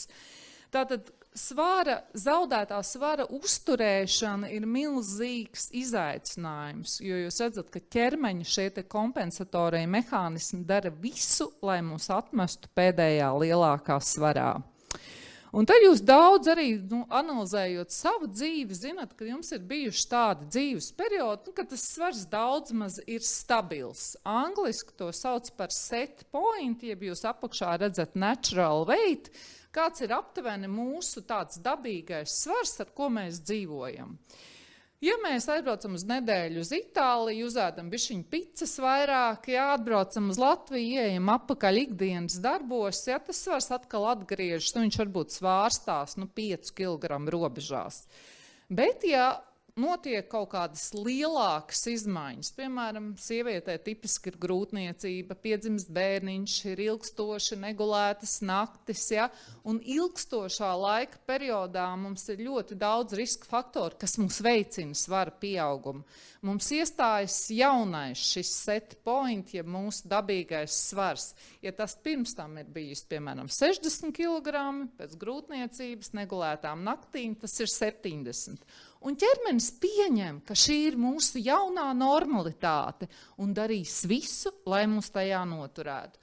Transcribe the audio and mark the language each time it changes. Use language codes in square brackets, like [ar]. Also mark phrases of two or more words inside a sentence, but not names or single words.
[lv] Tātad zaudētā svara uzturēšana ir milzīgs izaicinājums, jo jūs redzat, ka ķermeņa šie kompensatorie mehānismi dara visu, lai mūs atmestu pēdējā lielākā svarā. Un tad jūs daudz arī, analizējot savu dzīvi, zinat, ka jums ir bijuši tādi dzīves periodi, ka tas svars daudz maz ir stabils. Angliski to sauc par [en] set point, [lv] jeb jūs apakšā redzat [en] natural weight, [lv] kāds ir aptuveni mūsu tāds dabīgais svars, ar ko mēs dzīvojam. Ja mēs aizbraucam uz nedēļu uz Itāliju, uzēdam bišķiņu picas vairāk, ja atbraucam uz Latviju, ieejam apakaļ ikdienas darbos, ja tas svars atkal atgriežas, viņš varbūt svārstās 5 kg robežās. Bet, ja notiek kaut kādas lielākas izmaiņas, piemēram, sievietē tipiski ir grūtniecība, piedzimst bērniņš, ir ilgstoši negulētas naktis, ja, un ilgstošā laika periodā mums ir ļoti daudz riska faktoru, kas mums veicina svara pieaugumu. Mums iestājas jaunais šis [en] set point, [lv] ja mūsu dabīgais svars. Ja tas pirms tam ir bijis, piemēram, 60 kg, pēc grūtniecības, negulētām naktīm, tas ir 70. Un ķermenis pieņem, ka šī ir mūsu jaunā normalitāte un darīs visu, lai mūs tajā noturētu.